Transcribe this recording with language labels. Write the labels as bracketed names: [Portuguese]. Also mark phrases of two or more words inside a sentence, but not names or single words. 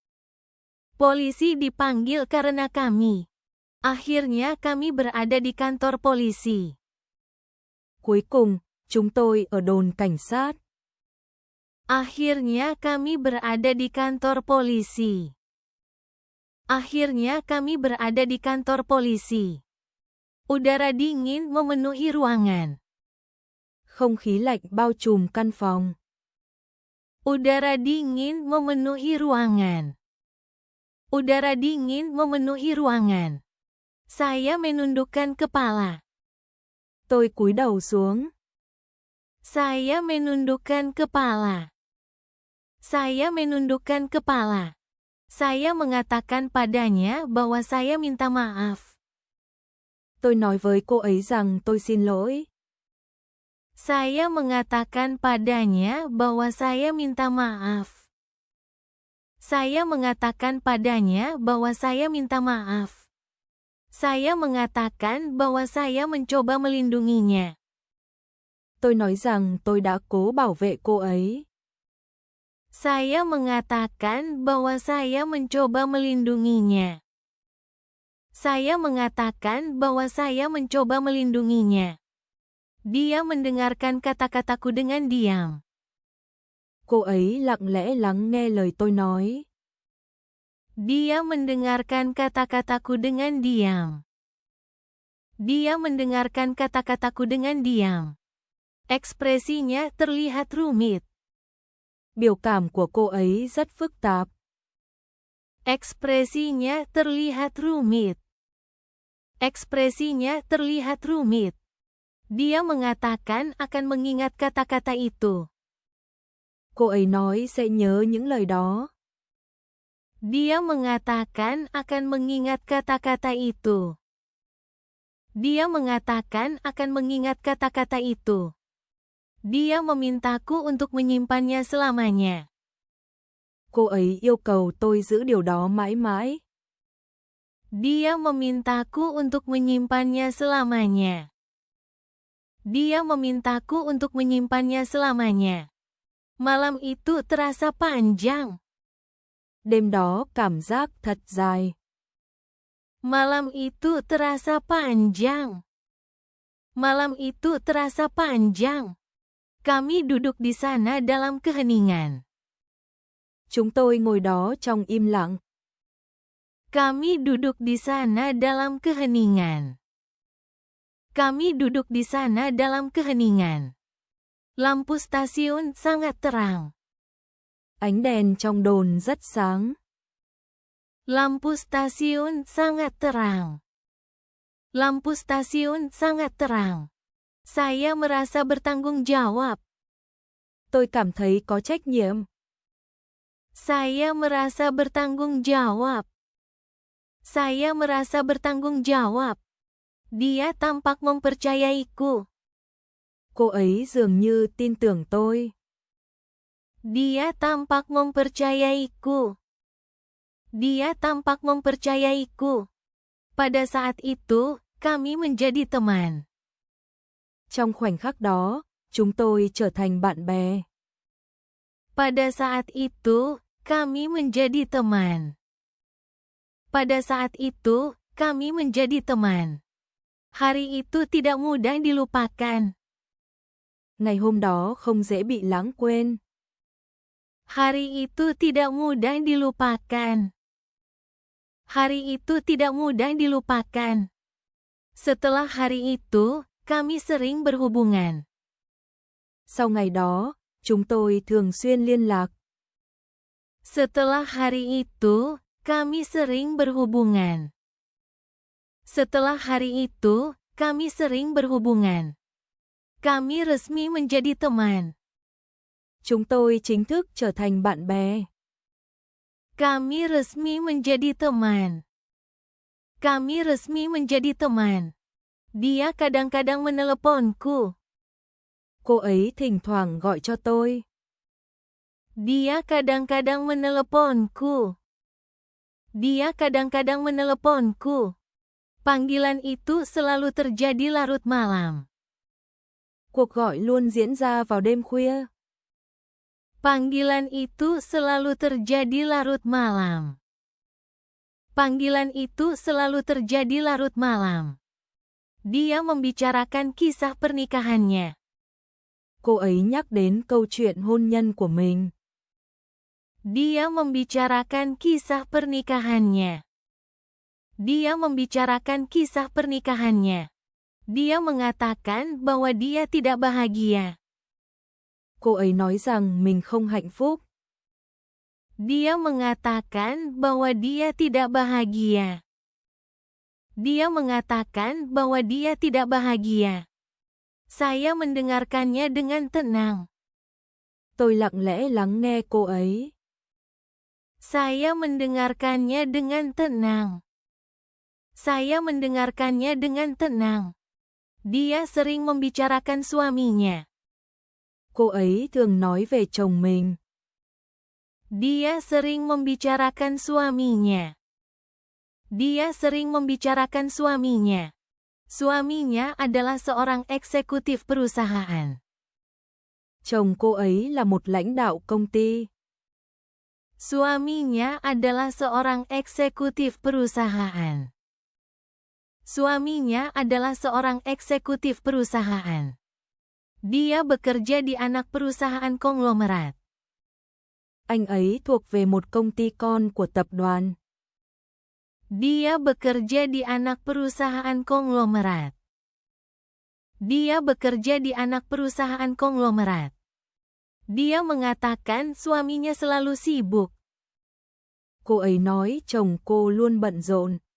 [Indonesian] Polisi dipanggil karena kami. Akhirnya kami berada di kantor polisi. [Vietnamese] Cuối cùng, chúng tôi ở đồn cảnh sát. [Indonesian] Akhirnya kami berada di kantor polisi. Akhirnya kami berada di kantor polisi. Udara dingin memenuhi ruangan. [Vietnamese] Không khí lạnh bao trùm căn phòng. [Indonesian] Udara dingin memenuhi ruangan. Udara dingin memenuhi ruangan. Saya menundukkan kepala. [Vietnamese] Tôi cúi đầu xuống. [Indonesian] Saya menundukkan kepala. Saya menundukkan kepala. Saya mengatakan padanya bahwa saya minta maaf. [Vietnamese] Tôi nói với cô ấy rằng tôi xin lỗi. [Indonesian] Saya mengatakan padanya bahwa saya minta maaf. Saya mengatakan padanya bahwa saya minta maaf. Saya mengatakan bahwa saya mencoba melindunginya. [Vietnamese] Tôi nói rằng tôi đã cố bảo vệ cô ấy. [Indonesian] Saya mengatakan bahwa saya mencoba melindunginya. Saya mengatakan bahwa saya mencoba melindunginya. Dia mendengarkan kata-kataku dengan diam. [Vietnamese] Cô ấy lặng lẽ lắng nghe lời tôi nói. [Indonesian] Dia mendengarkan kata-kataku dengan diam. Dia mendengarkan kata-kataku dengan diam. Ekspresinya terlihat rumit. [Vietnamese] Biểu cảm của cô ấy rất phức tạp. [Indonesian] Ekspresinya terlihat rumit. Ekspresinya terlihat rumit. Dia mengatakan akan mengingat kata-kata itu. [Vietnamese] Cô ấy nói sẽ nhớ những lời đó. [Indonesian] Dia mengatakan akan mengingat kata-kata itu. Dia mengatakan akan mengingat kata-kata itu. Dia memintaku untuk menyimpannya selamanya. [Vietnamese] Cô ấy yêu cầu tôi giữ điều đó mãi mãi. [Indonesian] Dia memintaku untuk menyimpannya selamanya. Dia memintaku untuk menyimpannya selamanya. Malam itu terasa panjang. [Vietnamese] Đêm đó cảm giác thật dài. [Indonesian] Malam itu terasa panjang. Malam itu terasa panjang. Kami duduk di sana dalam keheningan. [Vietnamese] Chúng tôi ngồi đó trong im lặng. [Indonesian] Kami duduk di sana dalam keheningan. Kami duduk di sana dalam keheningan. Lampu stasiun sangat terang. [Vietnamese] Ánh đèn trong đồn rất sáng. [Indonesian] Lampu stasiun sangat terang. Lampu stasiun sangat terang. Saya merasa bertanggung jawab. [Vietnamese] Tôi cảm thấy có trách nhiệm. [Indonesian] Saya merasa bertanggung jawab. Saya merasa bertanggung jawab. Dia tampak mempercayaiku. [Vietnamese] Cô ấy dường như tin tưởng tôi. [Indonesian] Dia tampak mempercayaiku. Dia tampak mempercayaiku. Pada saat itu, kami menjadi teman. [Vietnamese] Trong khoảnh khắc đó, chúng tôi trở thành bạn bè. [Indonesian] Pada saat itu, kami menjadi teman. Pada saat itu, kami menjadi teman. Hari itu tidak mudah dilupakan. [Vietnamese] Ngày hôm đó không dễ bị lãng quên. [Indonesian] Hari itu tidak mudah dilupakan. Hari itu tidak mudah dilupakan. Setelah hari itu, kami sering berhubungan. [Vietnamese] Sau ngày đó, chúng tôi thường xuyên liên lạc. [Indonesian] Setelah hari itu, kami sering berhubungan. Setelah hari itu, kami sering berhubungan. Kami resmi menjadi teman. [Vietnamese] Chúng tôi chính thức trở thành bạn bè. [Indonesian] Kami resmi menjadi teman. Kami resmi menjadi teman. Dia kadang-kadang meneleponku. [Vietnamese] Cô ấy thỉnh thoảng gọi cho tôi. [Indonesian] Dia kadang-kadang meneleponku. Dia kadang-kadang meneleponku. Panggilan itu selalu terjadi larut malam. [Vietnamese] Cuộc gọi luôn diễn ra vào đêm khuya. [Indonesian] Panggilan itu selalu terjadi larut malam. Panggilan itu selalu terjadi larut malam. Dia membicarakan kisah pernikahannya. [Vietnamese] Cô ấy nhắc đến câu chuyện hôn nhân của mình. [Indonesian] Dia membicarakan kisah pernikahannya. Dia membicarakan kisah pernikahannya. Dia mengatakan bahwa dia tidak bahagia. [Vietnamese] Cô ấy nói rằng mình không hạnh phúc. [Indonesian] Dia mengatakan bahwa dia tidak bahagia. Dia mengatakan bahwa dia tidak bahagia. Saya mendengarkannya dengan tenang. [Vietnamese] Tôi lặng lẽ lắng nghe cô ấy. [Indonesian] Saya mendengarkannya dengan tenang. Saya mendengarkannya dengan tenang. Dia sering membicarakan suaminya. [Vietnamese] Cô ấy thường nói về chồng mình. [Indonesian] Dia sering membicarakan suaminya. Dia sering membicarakan suaminya. Suaminya adalah seorang eksekutif perusahaan. [Vietnamese] Chồng cô ấy là một lãnh đạo công ty. [Indonesian] Suaminya adalah seorang eksekutif perusahaan. Suaminya adalah seorang eksekutif perusahaan. Dia bekerja di anak perusahaan konglomerat. [Vietnamese] Anh ấy thuộc về một công ty con của tập đoàn. [Indonesian] Dia bekerja di anak perusahaan konglomerat. Dia bekerja di anak perusahaan konglomerat. Dia mengatakan suaminya selalu sibuk. [Vietnamese] Cô ấy nói chồng cô luôn bận rộn.